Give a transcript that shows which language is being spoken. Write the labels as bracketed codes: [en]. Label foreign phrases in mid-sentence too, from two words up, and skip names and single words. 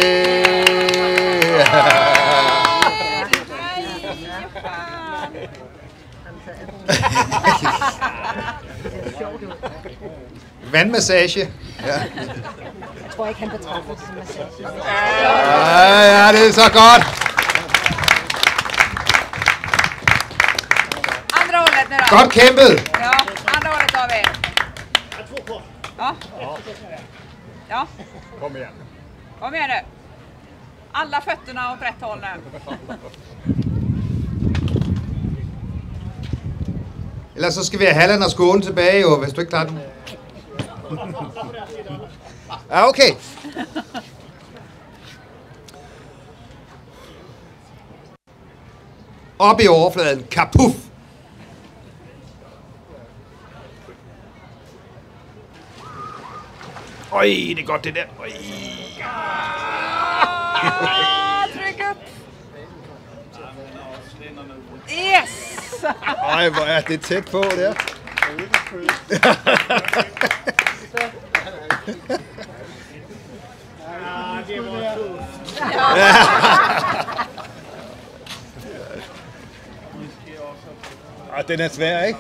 [da] Vandmassage. Ja. Jeg tror ikke, han betragter det som massage. Ja, det er så godt. [sv] Andra hållet nu då. [da] Godt kæmpet. [sv] Ja, andra hållet David. Ja. Ja, Kom igen. kom igen nu. Alla fötterna åt rätt håll nu. [da] Ellers så skal vi have Halland og Skåne tilbage, jo, hvis du ikke klarer den. Ja, okay. Op i overfladen. Kapuff! Øj, det er godt det der. Øj. [sv] Tryck upp. Yes! [da] Øj, hvor er det tæt på, der. Den er svær, ikke?